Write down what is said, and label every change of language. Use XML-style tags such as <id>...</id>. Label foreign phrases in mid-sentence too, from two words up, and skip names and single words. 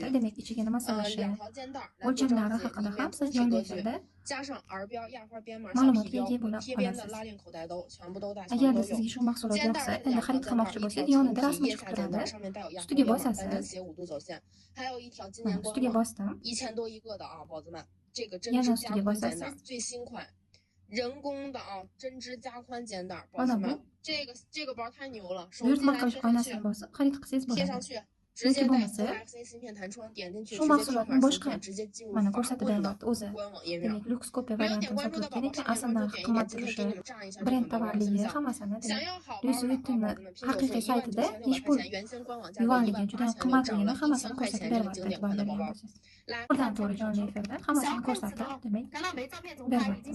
<uz>Demak, ichiga nima sig'ishi, o'lchamlari haqida ham siz jonli efirda ma'lumotga ega bo'la olasiz. Agarda sizga shu mahsulot yoqsa, endi xarid qilmoqchi bo'lsangiz, yonida rasmi chiqib turadi. Ustiga bosasiz. Ustiga bosdim. Yana ustiga bosasiz.</uz> <zh>人工的啊，针织加宽肩带，宝子们，这个包太牛了。手机来直接上去，直接带 OXA 芯片弹窗，点进去直接切换芯片，直接进入法国的官网页面。</zh> <uz>demak, Lux Copy variantini sotayotgan ekan, asl narxi qimmat turishi, brend tovarligi hammasini, demak, Louis Vuitton'ni haqiqiy saytida hech pul yuvanligi, juda ham qimmatligini hammasini ko'rsatib beryapti, e'tibor bergan bo'lsangiz. To'g'ridan to'g'ri jonli efirda hammasini ko'rsatib, demak, beryapti.</uz>